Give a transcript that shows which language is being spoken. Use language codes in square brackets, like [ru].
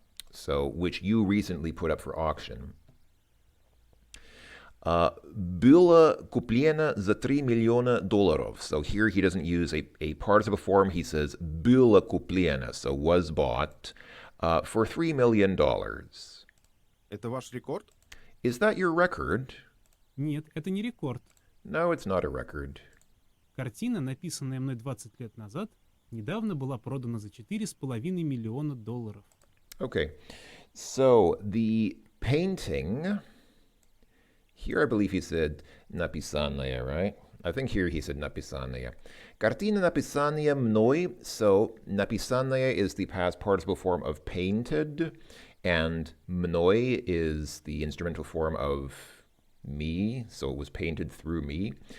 [en] So, which you recently put up for auction. [ru] Было куплено за $3 million. [en] So here he doesn't use a participle form. He says [ru] было куплено, [en] so was bought, for $3 million. [ru] Это ваш рекорд? [en] Is that your record? [ru] Нет, это не рекорд. [en] No, it's not a record. [ru] Картина, написанная мной 20 лет назад, недавно была продана за $4,5 миллиона. [en] Okay, so the painting, here I believe he said написанная, right? I think here he said написанная. [ru] Картина написанная мной, [en] so написанная is the past participle form of painted, and мной is the instrumental form of me, so it was painted through me.